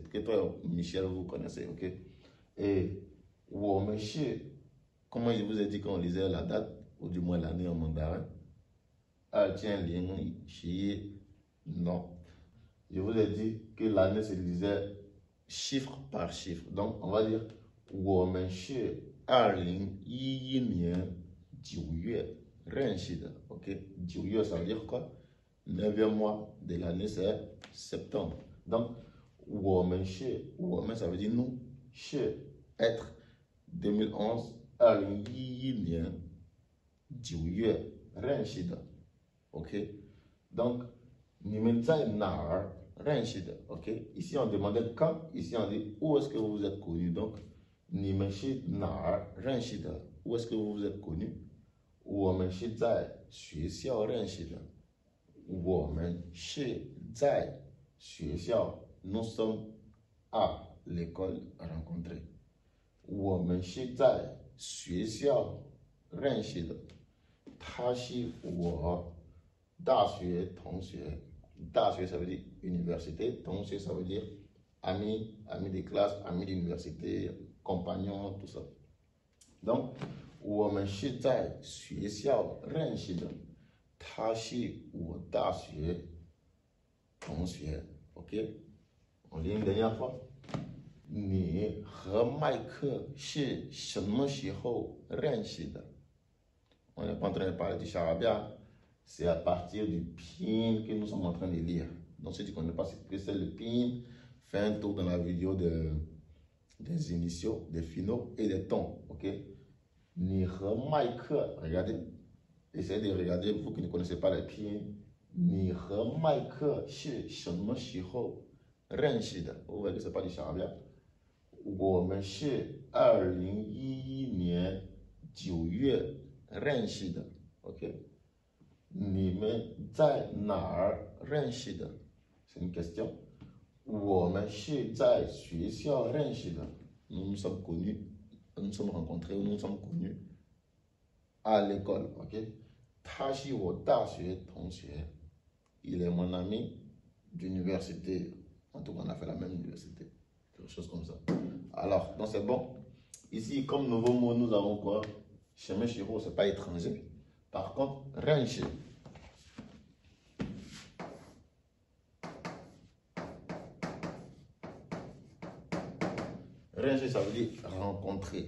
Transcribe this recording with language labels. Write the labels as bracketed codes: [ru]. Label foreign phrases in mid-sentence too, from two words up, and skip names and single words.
[fr] Que toi et Michel, vous vous connaissez, ok? Et, monsieur, comment je vous ai dit quand on lisait la date, ou du moins l'année en mandarin? Ah, tiens, non. Je vous ai dit que l'année se disait chiffre par chiffre. Donc, on va dire [zh] 我们是2011年9月认识的 [fr] OK 9月 ça veut dire quoi? 9e mois de l'année, c'est septembre. Donc, 我们 ça veut dire nous, 是 être 2011 2011 [zh] 年9月认识的 [fr] OK donc [zh] 你们在哪儿认识的 [fr] OK ici on demandait quand, ici on dit où est-ce que vous vous êtes connus. Donc [zh] 你们是哪儿认识的 [fr] où est-ce que vous vous êtes connus. [zh] 我们是在学校认识的我们是在学校 [fr] nous sommes à l'école rencontrés. [zh] 我们是在学校认识的他是我大学同学大学 [fr] ça veut dire université 同学 ça veut dire ami de classe ami d'université compagnon tout ça. Donc [zh] 我们是在学校认识的他是我大学同学 [fr] OK on lit une dernière fois [zh] 你和麦克是什么时候认识的 [fr] On n'est pas en train de parler du charabia, c'est à partir du PIN que nous sommes en train de lire. Donc si tu ne connais pas ce que c'est le PIN, fais un tour dans la vidéo des initiaux, des finaux et des tons. Ok? [zh] 你和麦克 [fr] regardez, essayez de regarder, vous qui ne connaissez pas le PIN. [zh] 你和麦克是什么时候认识的 [fr] Vous voyez que ce n'est pas du charabia. [zh] 我们是2011年9月认识的 [fr] OK [zh] 你们在哪儿认识的 [fr] C'est une question [zh] 我们是在学校认识的 [fr] Nous nous sommes connus nous nous sommes rencontrés nous nous sommes connus à l'école OK [zh] 他是我大学同学 [fr] Il est mon ami d'université en tout cas on a fait la même université quelque chose comme ça alors donc c'est bon ici comme nouveau mot nous avons quoi Chemin Chiro, ce n'est pas étranger. Par contre, Renche. Renche, ça veut dire rencontrer.